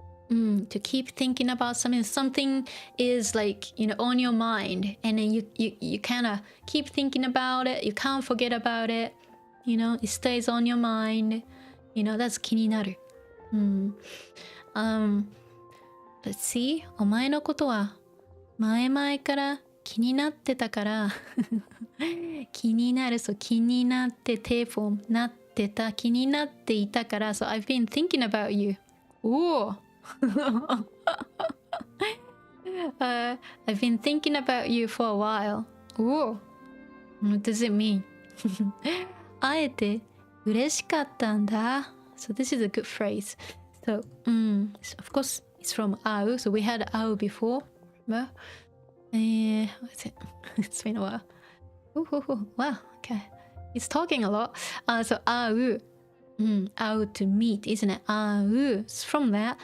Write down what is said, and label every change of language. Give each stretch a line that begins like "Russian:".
English: To keep thinking about something is like, you know, on your mind, and then you kind of keep thinking about it, you can't forget about it, you know, it stays on your mind, you know, that's 気になる。
Japanese: Let's see, お前のことは前々から気になってたから気になる、そう気になっててフォームなってた、気になっていたから、
English: so I've been thinking about you. おおI've been thinking about you for a while. Whoa. What does it mean?
Japanese: 会えて嬉しかったんだ.
English: So this is a good phrase. So, of course, it's from 会う. So we had 会う before. What is it? It's been a while. Wow, okay. It's talking a lot. So 会う. 会う to meet, isn't it? 会う It's from that.